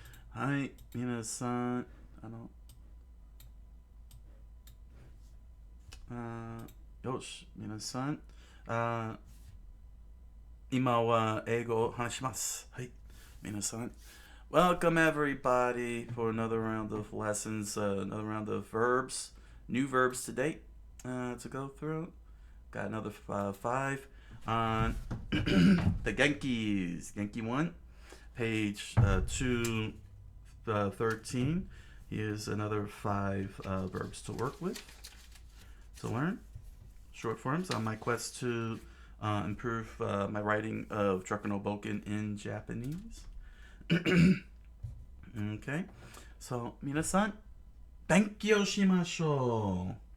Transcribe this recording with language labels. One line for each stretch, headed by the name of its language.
Japanese: はい、皆さん、あの、あよし、皆さん、あ今は英語を話します。はい、皆さん。
English: Welcome everybody for another round of lessons, another round of verbs, new verbs today to go through. Got another five on the Genkis. Genki 1, page 213. Here's another five verbs to work with, to learn. Short forms on my quest to improve my writing of Drakono Boken in Japanese. Okay, so
Japanese: 皆さん勉強しましょう。